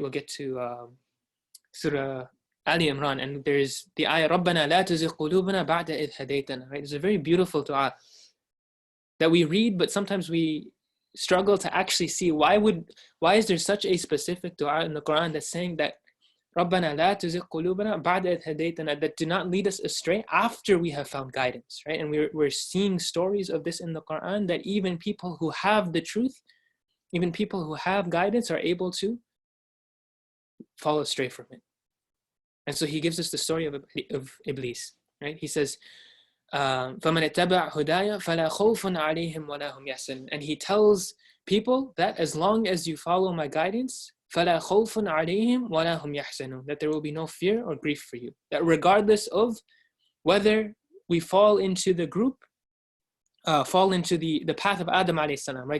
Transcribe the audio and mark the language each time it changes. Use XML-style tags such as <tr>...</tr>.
<en>We'll get to Surah Ali Imran, and there's the ayah,</en> <ar>رَبَّنَا لَا تُزِغْ قُلُوبَنَا بَعْدَ إِذْ هَدَيْتَنَا,</ar> <en>right? It's a very beautiful dua that we read, but sometimes we struggle to actually see why is there such a specific dua in the Quran that's saying that رَبَّنَا لَا تُزِغْ قُلُوبَنَا بَعْدَ إِذْ هَدَيْتَنَا, that do not lead us astray after we have found guidance, right? And we're seeing stories of this in the Quran, that even people who have the truth, even people who have guidance, are able to fall astray from it, And so he gives us the story of Iblis, right? He says,</en> <ar>فَمَنِ اتَّبَعْ هُدَايَ فَلَا خَوْفٌ عَلَيْهِمْ وَلَا هُمْ يَحْزَنُونَ.</ar> <en>And he tells people that as long as you follow my guidance,</en> <ar>فَلَا خَوْفٌ عَلَيْهِمْ وَلَا هُمْ يَحْزَنُونَ,</ar> <en>that there will be no fear or grief for you. That regardless of whether we fall into the group, fall into the path of Adam alayhi salam, right?</en>